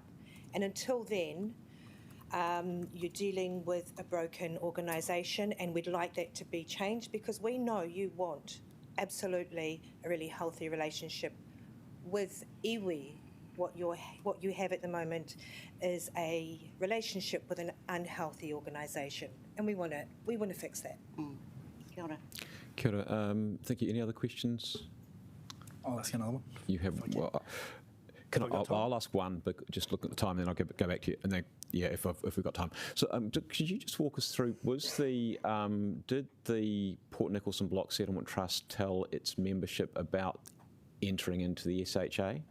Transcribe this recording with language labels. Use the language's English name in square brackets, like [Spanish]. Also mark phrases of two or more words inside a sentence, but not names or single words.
[English] And until then, you're dealing with a broken organisation, and we'd like that to be changed because we know you want absolutely a really healthy relationship with iwi. What you have at the moment is a relationship with an unhealthy organisation, and we want to fix that. [Māori] Kia ora. Kia ora. [English] Thank you. Any other questions? I'll ask another one. You have. Well, I'll ask one, but just look at the time, then I'll go back to you, and then if we've got time. So, could you just walk us through? Did the Port Nicholson Block Settlement Trust tell its membership about entering into the SHA?